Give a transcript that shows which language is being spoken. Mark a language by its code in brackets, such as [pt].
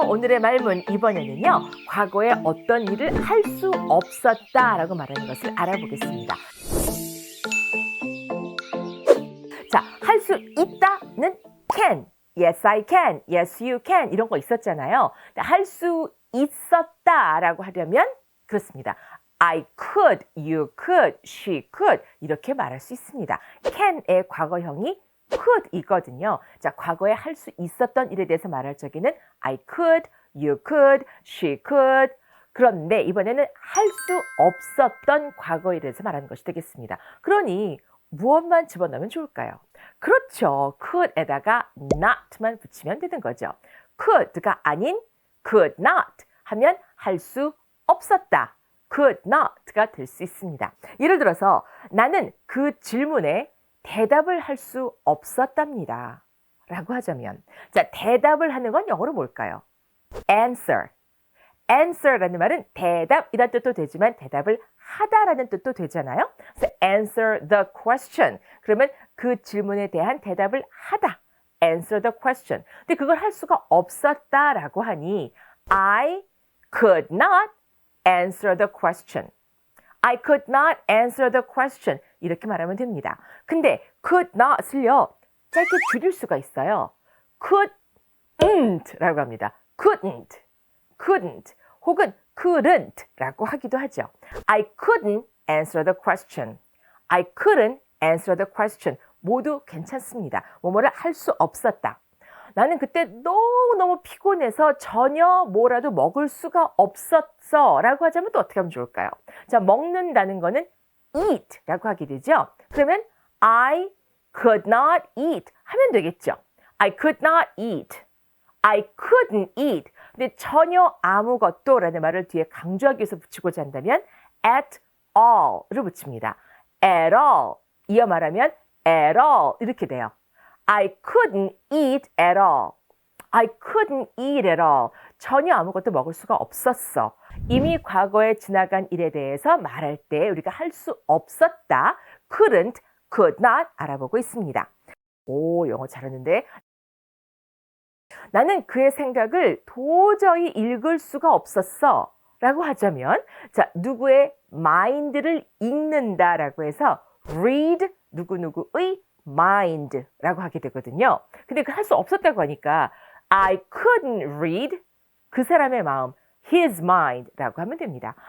[ko] 오늘의 말문 이번에는요. 과거에 어떤 일을 할 수 없었다라고 말하는 것을 알아보겠습니다. 자, 할 수 있다는 [en] can. Yes, I can. Yes, you can. [ko] 이런 거 있었잖아요. 할 수 있었다라고 하려면 그렇습니다. [en] I could, you could, she could [ko] 이렇게 말할 수 있습니다. can의 과거형이 could이거든요. 자, 과거에 할 수 있었던 일에 대해서 말할 적에는 [en] I could, you could, she could. [ko] 그런데 이번에는 할 수 없었던 과거에 대해서 말하는 것이 되겠습니다. 그러니 무엇만 집어넣으면 좋을까요? 그렇죠. could에다가 not만 붙이면 되는 거죠. could가 아닌 could not 하면 할 수 없었다. could not가 될 수 있습니다. 예를 들어서 나는 그 질문에 대답을 할 수 없었답니다. 라고 하자면 자, 대답을 하는 건 영어로 뭘까요? [en] answer. [ko] answer라는 말은 대답이라는 뜻도 되지만 대답을 하다라는 뜻도 되잖아요. [en] 그래서 answer the question. [ko] 그러면 그 질문에 대한 대답을 하다. [en] answer the question. [ko] 근데 그걸 할 수가 없었다라고 하니 [en] I could not answer the question. I could not answer the question. [ko] 이렇게 말하면 됩니다. 근데 could not을요. 짧게 줄일 수가 있어요. couldn't 라고 합니다. couldn't 혹은 couldn't 라고 하기도 하죠. [en] I couldn't answer the question. I couldn't answer the question. [ko] 모두 괜찮습니다. 뭐뭐를 할 수 없었다. 나는 그때 너무너무 피곤해서 전혀 뭐라도 먹을 수가 없었어 라고 하자면 또 어떻게 하면 좋을까요? 자, 먹는다는 거는 eat 라고 하게 되죠. [en] 그러면 I could not eat [ko] 하면 되겠죠. [en] I could not eat. I couldn't eat. [ko] 근데 전혀 아무것도 라는 말을 뒤에 강조하기 위해서 붙이고자 한다면 at all을 붙입니다. [en] at all. [ko] 이어 말하면 at all 이렇게 돼요. [en] I couldn't eat at all. I couldn't eat at all. [ko] 전혀 아무것도 먹을 수가 없었어. 이미 과거에 지나간 일에 대해서 말할 때 우리가 할 수 없었다. couldn't, could not 알아보고 있습니다. 오, 영어 잘하는데. 나는 그의 생각을 도저히 읽을 수가 없었어. 라고 하자면 자, 누구의 mind를 읽는다라고 해서 read 누구누구의 mind라고 하게 되거든요. 근데 그 할 수 없었다고 하니까 I couldn't read 그 사람의 마음, his mind라고 하면 됩니다.